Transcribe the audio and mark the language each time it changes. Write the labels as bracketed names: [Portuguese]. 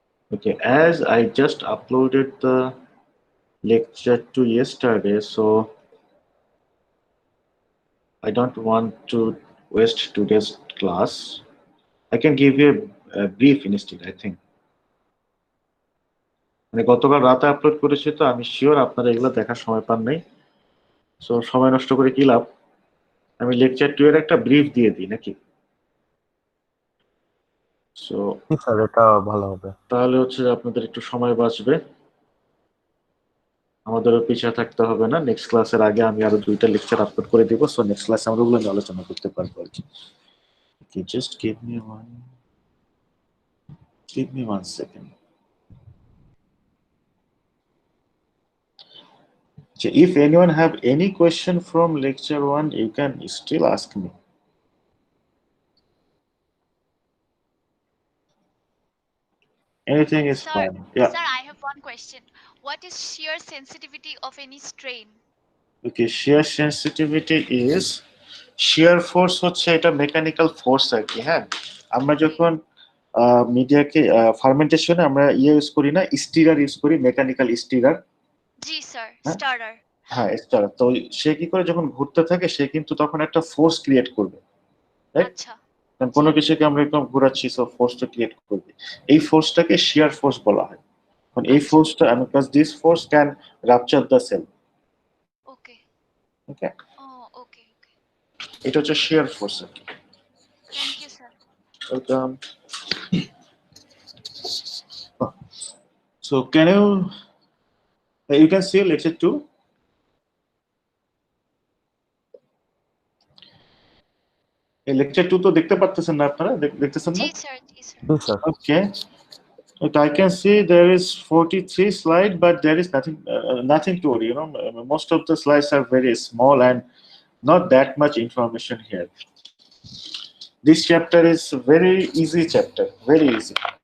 [English] Okay, as I just uploaded the lecture to yesterday, so I don't want to waste today's class. I can give you a brief instead, I think. [Bangla] মানে গতকাল রাতে upload করেছি, তো আমি sure আপনারা এগুলো দেখার সময় পান নাই। সো সময় নষ্ট করে কি লাভ? আমি লেকচার 2 এর একটা ব্রিফ দিয়ে দিই নাকি? সো স্যার এটা ভালো হবে। তাহলে হচ্ছে আপনাদের একটু সময় বাঁচবে, আমাদেরও পিছিয়ে থাকতে হবে না। নেক্সট ক্লাসের আগে আমি আরো 2টা লেকচার আপলোড করে দিব, সো নেক্সট ক্লাসে আমরা ওগুলো নিয়ে আলোচনা করতে পারবো আর কি। [English] Okay, just give me 1 second. So if anyone have any question from lecture 1, you can still ask me. Anything is Sir, fine. Yeah. sir, I have one question. What is shear sensitivity of any strain? Okay, shear sensitivity is [Bangla] shear force হচ্ছে এটা mechanical force আর কি। হ্যাঁ, আমরা যখন মিডিয়াকে ফার্মেন্টেশনে আমরা use করি না, স্টিরার ইউজ করি, মেকানিক্যাল স্টিরার। জি স্যার, হ্যাঁ? স্টার্টার। হ্যাঁ, স্টারার। তো সে কি করে, যখন ঘুরতে থাকে সে কিন্তু তখন একটা ফোর্স ক্রিয়েট করবে, রাইট? আচ্ছা, কারণ কোনো কিছুকে আমরা একদম ঘোরাচ্ছি, সো ফোর্সটা ক্রিয়েট করবে। এই ফোর্সটাকে শিয়ার ফোর্স বলা হয়। এখন এই আচ্ছা। [English] ফোর্সটা, because this force can rupture the cell. Okay, okay, oh okay okay. [Bangla] এটা হচ্ছে শিয়ার ফোর্স আর কি। [English] Thank you sir. Welcome. So can you can see lecture 2? [Bangla] এই lecture 2 তো দেখতে পারতেছেন না আপনারা? দেখতেছেন না? জি sir, G sir. G sir. [English] Okay. Okay, I can see there is 43 slide, but there is nothing to worry. You know, most of the slides are very small and not that much information here. This chapter is very easy chapter, very easy.